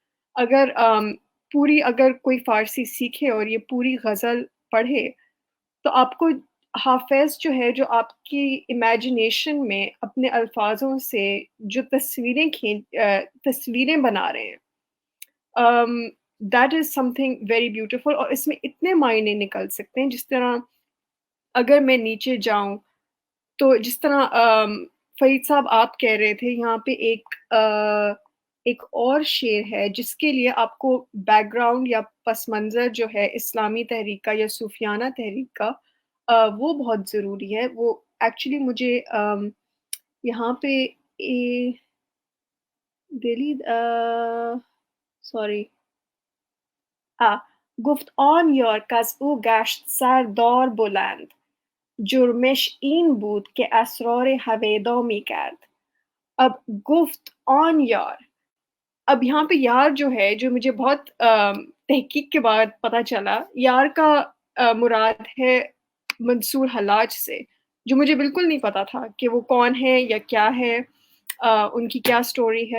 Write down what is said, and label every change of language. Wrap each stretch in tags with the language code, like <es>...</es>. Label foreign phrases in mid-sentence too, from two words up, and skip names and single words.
<ur>اگر کوئی فارسی سیکھے اور یہ پوری غزل پڑھے تو آپ کو حافظ جو ہے جو آپ کی امیجنیشن میں اپنے الفاظوں سے جو تصویریں بنا رہے ہیں</ur> <en>That is something very beautiful.</en> <ur>اور اس میں اتنے معنی نکل سکتے ہیں، جس طرح اگر میں نیچے جاؤں تو جس طرح فرید صاحب آپ کہہ رہے تھے یہاں پہ ایک اور شعر ہے جس کے لیے آپ کو بیک گراؤنڈ یا پس منظر جو ہے اسلامی تحریک کا یا صوفیانہ تحریک کا وہ بہت ضروری ہے. وہ ایکچولی مجھے یہاں پہ دلی سوری</ur> <fa>گفت آن یار کز او گشت سردار بلند، جرمش این بود که اسرار هویدا می کرد.</fa> <ur>اب</ur> <fa>گفت آن یار،</fa> <ur>اب یہاں پہ یار جو ہے جو مجھے بہت تحقیق کے بعد پتہ چلا یار کا مراد ہے منصور حلاج سے، جو مجھے بالکل نہیں پتا تھا کہ وہ کون ہے یا کیا ہے، ان کی کیا سٹوری ہے.</ur>